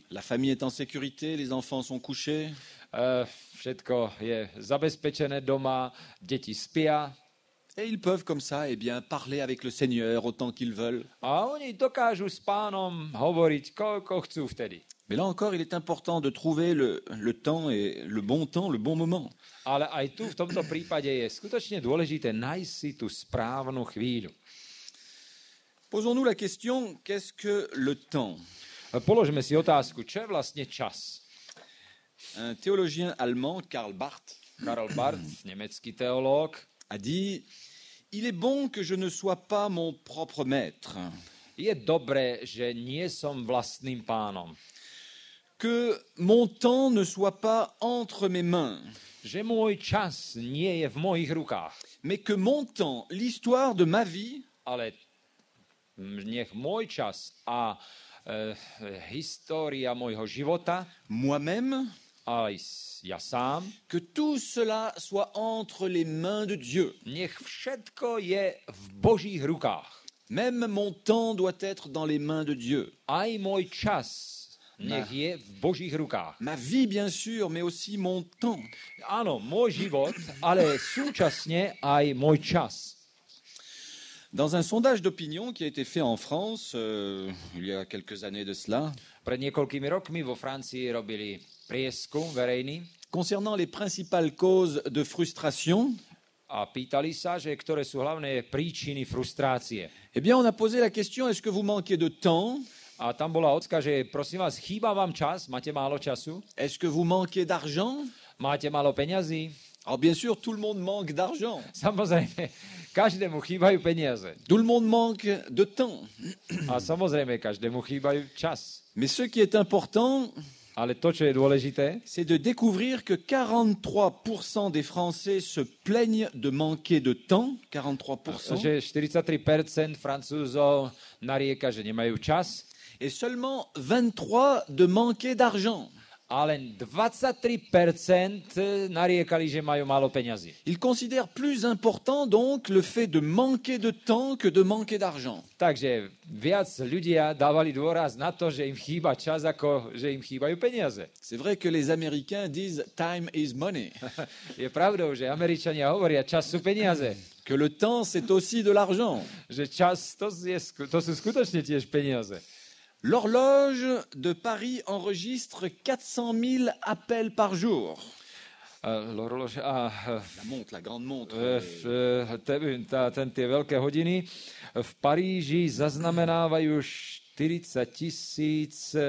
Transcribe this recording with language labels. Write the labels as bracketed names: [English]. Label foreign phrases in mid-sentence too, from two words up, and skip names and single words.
[French] La famille est en sécurité, les enfants sont couchés. [Slovak] Všetko je zabezpečené doma, deti spia. [French] Et ils peuvent comme ça eh bien, parler avec le Seigneur autant qu'ils veulent. [Slovak] A oni dokážu s Pánom hovoriť, koľko chcú vtedy. [French] Mais là encore, il est important de trouver le temps, le bon moment. [Slovak] Ale aj tu v tomto prípade je skutočne dôležité nájsť si tú správnu chvíľu. [French] Posons-nous la question, qu'est-ce que le temps? [Slovak] Položme si otázku, čo je vlastne čas? [French] Un théologien allemand, Karl Barth, Karl Barth, [Slovak] nemecký teológ, [French] a dit « Il est bon que je ne sois pas mon propre maître, [Slovak] je dobré, že nie som vlastným pánom. [French] que mon temps ne soit pas entre mes mains, [Slovak] Že môj čas nie je v mojich rukách, [French] mais que mon temps, l'histoire de ma vie, [Slovak] ale nech môj čas a história môjho života, [French] moi-même, [Slovak] aj ja sám, [French] que tout cela soit entre les mains de Dieu. [Slovak] nech všetko je v Božích rukách. [French] Même mon temps doit être dans les mains de Dieu. [Slovak] Aj môj čas nech je v Božích rukách. [French] Ma vie, bien sûr, mais aussi mon temps. [Slovak] Áno, môj život, ale súčasne aj môj čas. [French] Dans un sondage d'opinion qui a été fait en France il y a quelques années de cela, [Slovak] Pred niekoľkými rokmi vo Francii robili prieskum verejný [French] concernant les principales causes de frustration, [Slovak] a pýtali sa, že ktoré sú hlavné príčiny frustrácie. [French] eh bien, on a posé la question, est-ce que vous manquez de temps? [Slovak] A tam bola otázka, že prosím vás, chýba vám čas, máte málo času, [French] Est-ce que vous manquez d'argent? [Slovak] máte málo peňazí. [French] Alors, bien sûr, tout le monde manque d'argent. [Slovak] Samozrejme, každému chýbajú peniaze. [French] Tout le monde manque de temps. [Slovak] A samozrejme, každému chýbajú čas. [French] Mais ce qui est important, [Slovak] Ale to, čo je dôležité, [French] c'est de découvrir que 43% des Français se plaignent de manquer de temps. 43%. [Slovak] že 43% Francúzov narieka, že nemajú čas, [French] Et seulement 23% de manquer d'argent. [Slovak] a len 23% nariekali, že majú málo peňazí. [French] Ils considèrent plus important donc le fait de manquer de temps que de manquer d'argent. [Slovak] Takže viac ľudia dávali dôraz na to, že im chýba čas, ako že im chýbajú peniaze. [French] C'est vrai que les Américains disent [English] time is money, [Slovak] Je pravdou, že Američania hovoria, čas sú peniaze. [French] que le temps c'est aussi de l'argent. [Slovak] Že čas, to sú skutočne tiež peniaze. [French] L'horloge de Paris enregistre 400 000 appels par jour. La montre, la grande montre. [Slovak] Tie veľké hodiny v Paríži zaznamenávajú 40 000